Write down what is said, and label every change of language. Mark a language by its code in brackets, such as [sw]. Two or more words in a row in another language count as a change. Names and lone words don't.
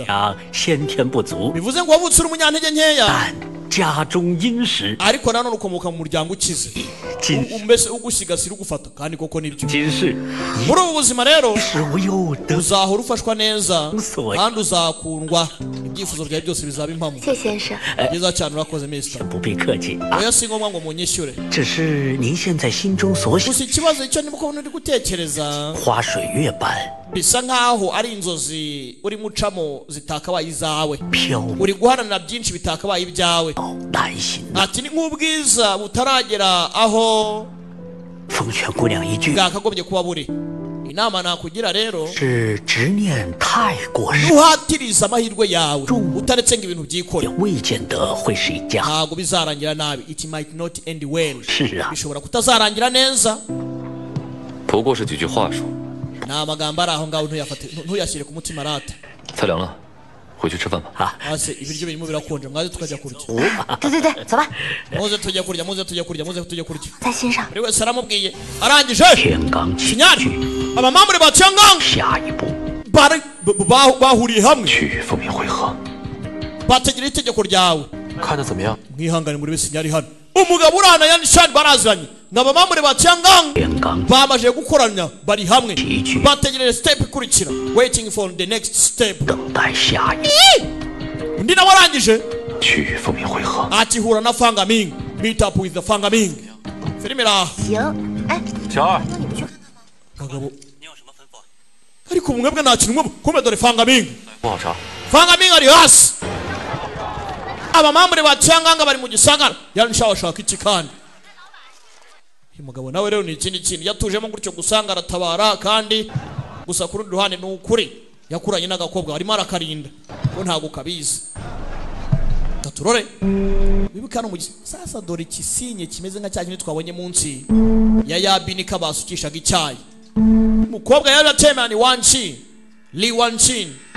[zh] 阳，先天不足， [rw] bivuze ngo wavutse uri umunyantege nkeya [zh] 但家中殷实， [rw] ariko nanone ukomoka mu muryango ukize [zh] 今 [rw] mbese ugusigasira ugufata kandi koko nibyo [zh] 今世 [rw] muri ubu buzima rero [zh] 是无忧的 [rw] uzahora ufashwa neza Usohoye. kandi uzakundwa ibyifuzo byawe byose bizaba impamo [zh] 谢先生。 [rw] byiza cyane urakoze mister [zh] 不必客气啊。 [rw] oya si ngombwa ngo munyishyure [zh] 这是您现在心中所想， [rw] gusa ikibazo icyo ndimo kubona uri gutekereza [zh] 花水月般 [rw] bisa nkaho ari inzozi urimo ucamo zitakabaye izawe [zh] 飘渺 [rw] uri guharanira byinshi bitakabaye ibyawe [zh] 难行呐。 [rw] ati ni nk'ubwiza butaragera aho [zh] 奉劝姑娘一句， [rw] bwakagombye kuba buri inama nakugira rero [zh] 是执念太过深， [rw] nuhatiriza amahirwe yawe utaretse ngo ibintu [zh] 也 [rw] byikore [zh] 未见得会是一家。 [rw] ntabwo bizarangira nabi [en] it might not end well [zh] 是啊， [rw] bishobora kutazarangira neza [zh] 不过是几句话术， [rw] ni amagambo ari aho ngaho ntuyashyire ku mutima rata [zh] 菜凉了，回去吃饭吧。 [rw] hasi ibiryo birimo birakonje mwaze tukajya kurya [zh] 对对对，走吧， [rw] muze tujya kurya muze tujya kurya muze tujya kurya [zh] 在心上。 [rw] buri wese aramubwiye arangije [zh] 天罡起 [rw] sinyari [zh] 居， [rw] abamambure ba Tiangang [zh] 下一步 [rw] bahuriye hamwe [zh] 去奉命会合。 [rw] bategera itegeko ryawe [zh] 看得怎么样？ [rw] mwihangane muri wese sinyari hano umugabo urana yani shani baraziranye n'abamambure ba Tiangang [zh] 天罡 [rw] bamaze gukoranya bari hamwe [zh] 起居， [rw] bategereje step ikurikira [en] waiting for the next step [zh] 等待下一步。 [rw] undi nawe arangije [zh] 去奉命会合。 [rw] akihura na Fangaming [en] meet up with the [rw] Fangaming filime iraha [zh] 行，哎，小二，那你们去看看吧。 [rw] bagabo ariko mwebwe nta kintu mwebwe kumbe dore Fangaming [zh] 不好查。 [rw] Fangaming ari hasi abamambure ba Tiangang bari mu gisagara yanshawashaka iki kandi uyu mugabo nawe rero ni ikindi kintu yatujemo gutyo gusanga aratabara kandi gusa ku rundi ruhande ni ukuri yakuranye n'agakobwa arimo arakarinda ko ntabwo kabizi gaturore wibuka no mu sasa dore ikisinye kimeze nka cya kintu twabonye munsi ya yabini kabasukishaga icyayi umukobwa yari atemera ni Wanchin Li Wanchin